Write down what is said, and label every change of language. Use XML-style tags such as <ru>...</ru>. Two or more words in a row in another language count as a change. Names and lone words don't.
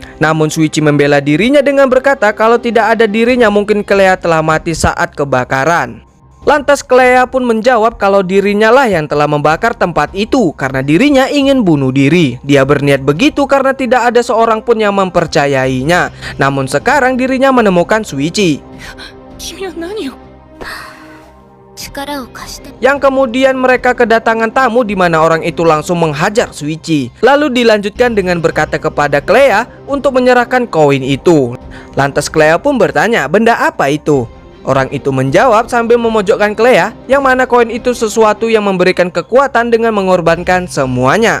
<id>Namun Shuichi membela dirinya dengan berkata kalau tidak ada dirinya mungkin Clea telah mati saat kebakaran. Lantas Clea pun menjawab kalau dirinya lah yang telah membakar tempat itu karena dirinya ingin bunuh diri. Dia berniat begitu karena tidak ada seorang pun yang mempercayainya. Namun sekarang dirinya menemukan Shuichi,</id> <ja>君は何を</ja> <id>yang kemudian mereka kedatangan tamu di mana orang itu langsung menghajar Shuichi. Lalu dilanjutkan dengan berkata kepada Clea untuk menyerahkan koin itu. Lantas Clea pun bertanya, benda apa itu? Orang itu menjawab sambil memojokkan Clea, yang mana koin itu sesuatu yang memberikan kekuatan dengan mengorbankan semuanya.</id>